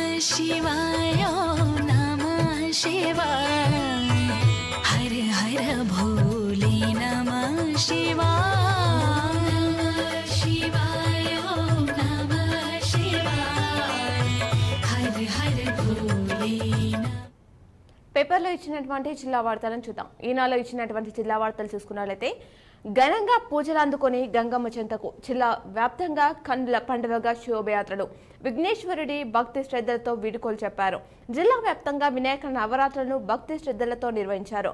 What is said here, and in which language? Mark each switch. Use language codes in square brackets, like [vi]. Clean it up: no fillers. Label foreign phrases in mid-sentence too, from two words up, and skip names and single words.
[hi] शिवाय नमः शिवाय हर हर भोले नमः शिवाय शिवाय नमः शिवाय हर हर भोले [te] పేపర్లో ఇచ్చినటువంటి జిల్లా వార్తలను చూద్దాం. ఈనాలో ఇచ్చినటువంటి జిల్లా వార్తలు చూసుకున్నట్లయితే ఘనంగా పూజలు అందుకొని గంగమ్మ చెంతకు జిల్లా వ్యాప్తంగా కన్నుల పండుగగా శోభయాత్రలు విఘ్నేశ్వరుడి భక్తి శ్రద్ధలతో వీడుకోలు చెప్పారు. జిల్లా వ్యాప్తంగా వినాయక నవరాత్రులను భక్తి శ్రద్ధలతో నిర్వహించారు.